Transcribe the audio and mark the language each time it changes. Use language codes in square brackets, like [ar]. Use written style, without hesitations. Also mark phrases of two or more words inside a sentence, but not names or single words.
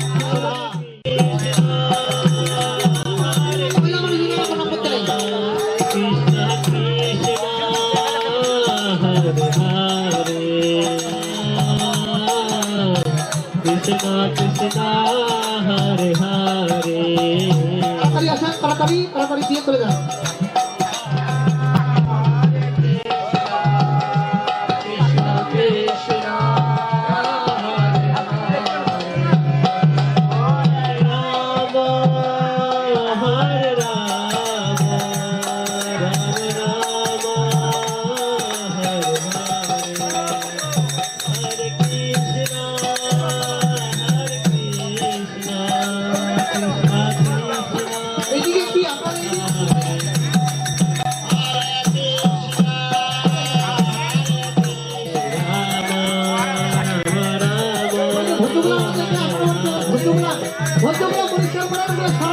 [sa] Krishna Krishna Hare Hare [bn] তাড়াতাড়ি আসেন, তাড়াতাড়ি দিয়ে চলে যান। [sa] Krishna Krishna Rama Hare Rama Rama Rama Hare Hare Hare Krishna [bn] এদিকে কি আপনার ভদ্রগুলা পরিষ্কার করার উপরে